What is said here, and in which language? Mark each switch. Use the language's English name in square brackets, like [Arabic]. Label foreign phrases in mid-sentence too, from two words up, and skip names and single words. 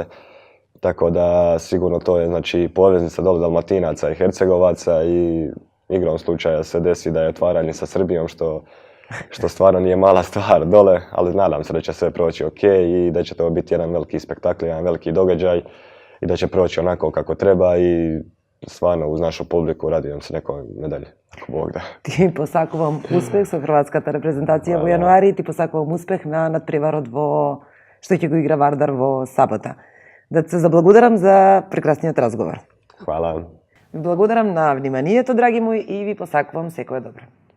[Croatian] Tako da sigurno to je, znači, poveznica dole Dalmatinaca i Hercegovaca i igrom slučaja se desi da je otvaranje sa Srbijom, što stvarno nije mala stvar dole, ali nadam se da će sve proći ok i da će to biti jedan veliki spektakl, jedan veliki događaj i da će proći onako kako treba i stvarno uz našu publiku radujem se nekoj medalji, ako Bog da. [Macedonian] Ti посакувам успех со хрватската репрезентација во јануари, ти посакувам успех на надпреварот што ќе го игра Вардар во сабота. Да се заблагодарам за прекрасниот разговор. [Croatian] Hvala. [Macedonian] Благодарам на вниманието, драги мои, и ви посакувам секое добро.